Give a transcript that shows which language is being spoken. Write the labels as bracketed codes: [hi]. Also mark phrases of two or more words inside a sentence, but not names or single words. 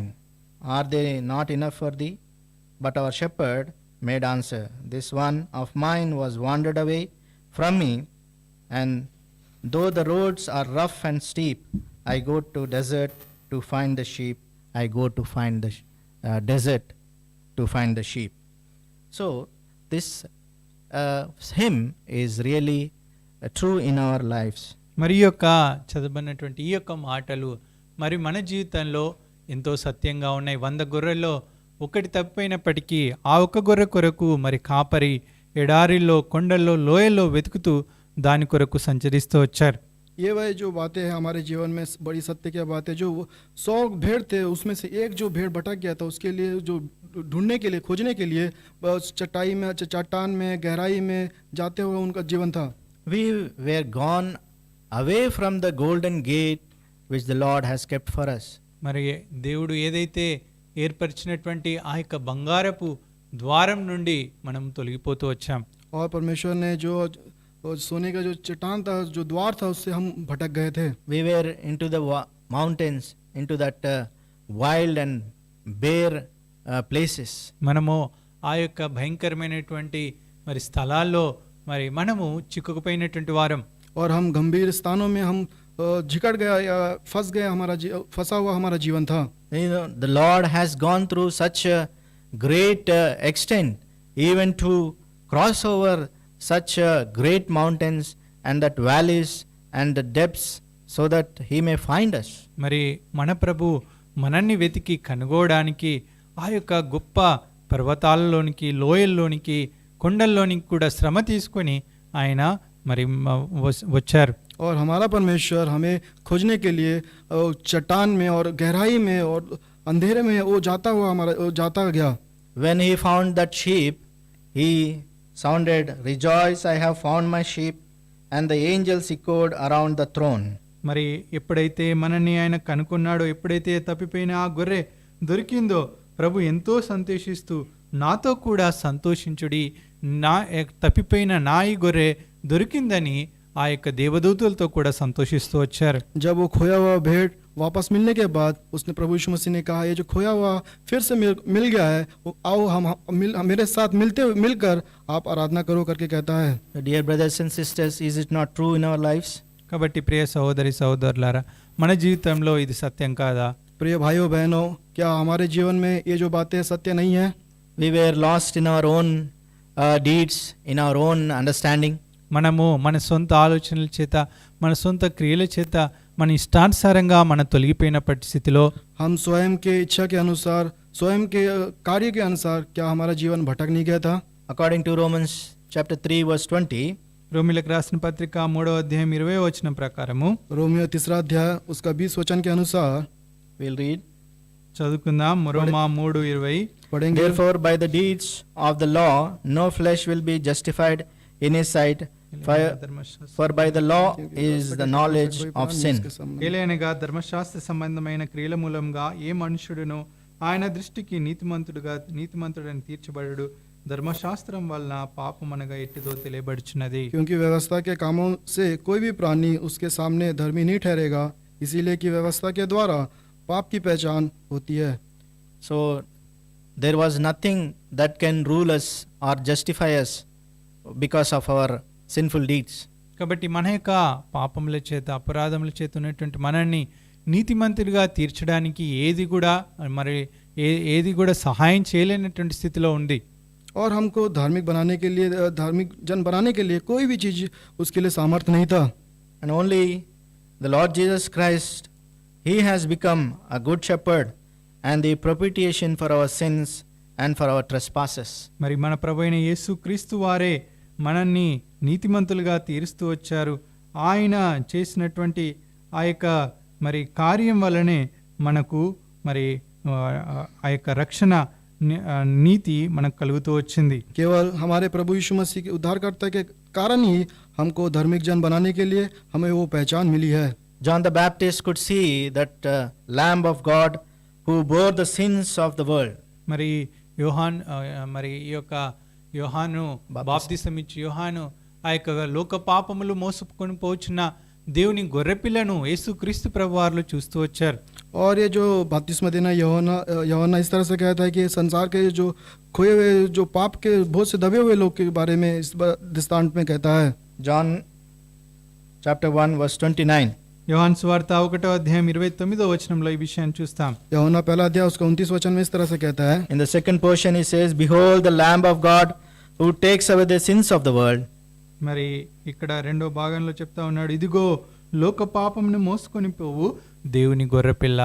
[en] Are they not enough for thee? But our shepherd made answer, this one of mine was wandered away from me, and though the roads are rough and steep, I go to desert to find the sheep. I go to find the desert to find the sheep. So this hymn is really true in our lives. [te] మరి యొక్క చదవబడినటువంటి ఈ యొక్క మాటలు మరి మన జీవితంలో ఎంతో సత్యంగా ఉన్నాయి. 100 గొర్రెల్లో ఒకటి తప్పిపోయినప్పటికీ ఆ ఒక్క గొర్రె కొరకు మరి కాపరి ఎడారిల్లో, కొండల్లో, లోయల్లో వెతుకుతూ దాని కొరకు సంచరిస్తూ వచ్చారు. [hi] ये वह जो बातें हैं हमारे जीवन में बड़ी सत्य की बात है। जो 100 भेड़ थे उसमें से एक जो भेड़ भटक गया था, उसके लिए जो ढूंढने के लिए, खोजने के लिए चट्टाई में, चट्टान में, गहराई में जाते हुए उनका जीवन था। [en] We were gone away from the golden gate which the Lord has kept for us. [te] మరి దేవుడు ఏదైతే ఏర్పరిచినటువంటి ఆ యొక్క బంగారపు ద్వారం నుండి మనం తొలగిపోతూ వచ్చాం. [hi] और परमेश्वर ने जो और सोने का जो चट्टान था, जो द्वार था, उससे हम भटक गए थे। [en] We were into the mountains, into that wild and bare places. [te] మనము ఆ యొక్క భయంకరమైనటువంటి మరి స్థలాల్లో మరి మనము చిక్కుకుపోయినటువంటి వారం. [hi] और हम गंभीर स्थानों में हम जिकड़ गया या फंस गया, फंसा हुआ हमारा जीवन था। [en] You know, the Lord has gone through such a great extent, even to cross over such great mountains and that valleys and the depths, so that He may find us. [te] మరి మన ప్రభు మనల్ని వెతికి కనుగోవడానికి ఆ యొక్క గొప్ప పర్వతాలలోనికి, లోయల్లోనికి, కొండల్లోనికి కూడా శ్రమ తీసుకొని ఆయన మరి వచ్చారు. [hi] और हमारा परमेश्वर हमें खोजने के लिए चट्टान में और गहराई में और अंधेरे में वो जाता गया। [en] When He found that sheep, He sounded, "Rejoice, I have found my sheep," and the angels echoed around the throne. [te] మరి ఎప్పుడైతే మనల్ని ఆయన కనుక్కున్నాడో, ఎప్పుడైతే తప్పిపోయిన ఆ గొర్రె దొరికిందో, ప్రభు ఎంతో సంతోషిస్తూ నాతో కూడా సంతోషించుడి, నా తప్పిపోయిన నా ఈ గొర్రె దొరికిందని ఆ యొక్క దేవదూతలతో కూడా సంతోషిస్తూ వచ్చారు. [hi] जब वो खोया हुआ भेड़ वापस मिलने के बाद उसने प्रभु यीशु मसीह ने कहा, ये जो खोया हुआ फिर से मिल गया है, आओ हम मेरे साथ मिलकर आप आराधना करो करके कहता है। [en] Dear brothers and sisters, is it not true in our lives? [te] కాబట్టి ప్రియ సహోదరి సహోదరులారా, మన జీవితంలో ఇది సత్యం కాదా? [hi] प्रिय भाइयों बहनों, क्या हमारे जीवन में ये जो बातें सत्य नहीं है? [en] We were lost in our own deeds, in our own understanding. [te] మనము మన సొంత ఆలోచనల చేత, మన సొంత క్రియల చేత, మన ఇష్టానుసారంగా మన తొలగిపోయిన పరిస్థితిలో [hi] हम स्वयं के इच्छा के अनुसार, स्वयं के कार्य के अनुसार क्या हमारा जीवन भटक नहीं गया था? [en] According to Romans chapter 3 verse 20, [te] రోమిలకు రాసిన పత్రిక 3వ అధ్యాయం 20వ వచనం ప్రకారము, [hi] रोमियो 3 अध्याय उसका 20 वचन के अनुसार [en] we'll read. [te] చదువుకుందాం. రోమా 3:20. [hi] पढ़ेंगे। [en] Therefore, by the deeds of the law, no flesh will be justified in His sight, for by the law is the knowledge of sin. [te] ఏలైనగా ధర్మశాస్త్ర సంబంధమైన క్రియల మూలంగా ఏ మనుషుడును ఆయన దృష్టికి నీతిమంతుడని తీర్చబడడు. ధర్మశాస్త్రం వలన పాపం అనగా ఎట్టిదో తెలియబడుచున్నది. [hi] क्योंकि व्यवस्था के कामों से कोई भी प्राणी उसके सामने धर्मी नहीं ठहरेगा, इसीलिए कि व्यवस्था के द्वारा पाप की पहचान होती है। [en] So, there was nothing that can rule us or justify us because of our sinful deeds. [te] కాబట్టి మన యొక్క పాపముల చేత, అపరాధముల చేత ఉన్నటువంటి మనల్ని నీతిమంతుడిగా తీర్చడానికి ఏది కూడా సహాయం చేయలేనటువంటి స్థితిలో ఉంది. [hi] और हमको धार्मिक जन बनाने के लिए कोई भी चीज उसके लिए सामर्थ्य नहीं था। [en] And only the Lord Jesus Christ, He has become a good shepherd and the propitiation for our sins and for our trespasses. [te] మరి మన ప్రభువైన యేసు క్రీస్తు వారే మనల్ని నీతిమంతులుగా తీరుస్తూ వచ్చారు. ఆయన చేసినటువంటి ఆ యొక్క మరి కార్యం వల్లనే మనకు మరి ఆ యొక్క రక్షణ నీతి మనకు కలుగుతూ వచ్చింది. [hi] केवल हमारे प्रभु यीशु मसीह के उद्धारकर्ता के कारण ही हमको धार्मिक जन बनाने के लिए हमें वो पहचान मिली है। [en] John the Baptist could see that Lamb of God who bore the sins of the world. [te] మరి ఈ యొక్క యోహాను బాప్తిసం ఇచ్చి యోహాను ఆ యొక్క లోక పాపములు మోసుకొని పోచున్న దేవుని గొర్రెపిల్లను యేసుక్రీస్తు ప్రభువారు చూస్తూ వచ్చారు. [hi] और ये जो बपतिस्मा देना यूहन्ना इस तरह से कहता है कि संसार के जो खोए हुए, जो पाप के बहुत से दबे हुए लोग के बारे में इस दृष्टांत में कहता है। [en] John chapter 1 verse 29. [te] యోహాను సువార్త 1వ అధ్యాయం 29వ వచనంలో ఈ విషయాన్ని చూస్తాం. [hi] यूहन्ना पहला अध्याय उसका 29 वचन में इस तरह से कहता है। [en] In the second portion he says, "Behold the Lamb of God who takes away the sins of the world." [te] మరి ఇక్కడ రెండో భాగంలో చెప్తా ఉన్నాడు, ఇదిగో లోక పాపమును మోసుకొని పోవు దేవుని గొర్రెపిల్ల.